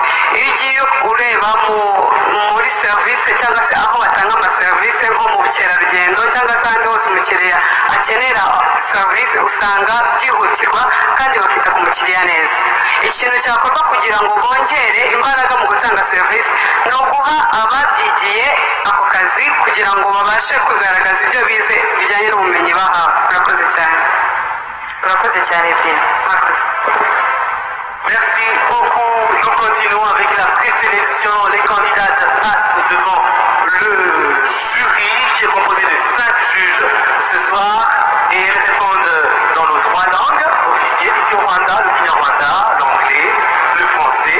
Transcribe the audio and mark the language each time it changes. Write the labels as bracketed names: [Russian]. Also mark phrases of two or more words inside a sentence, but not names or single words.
[Kinyarwanda] Iyo ugiye ureba muri serivisi cyangwa se aho batanga amaserivisi nko mu bukerarugendo cyangwa se ahandi hose umukiriya akenera serivisi, usanga byihutirwa kandi bakita ku mukiriya neza. Ikintu cyakorwa kugira ngo bongere imbaraga mu gutanga serivisi ni uguha ababyigiye ako kazi kugira ngo babashe kugaragaza ibyo bize bijyanye n'ubumenyi bahawe. Murakoze cyane. Murakoze cyane Evelyne. Murakoze. [French] Merci beaucoup. Nous continuons avec la présélection. Les candidates passent devant le jury qui est composé de 5 juges ce soir et elles répondent dans nos 3 langues officielles ici au Rwanda, le Kinyarwanda, l'anglais, le français.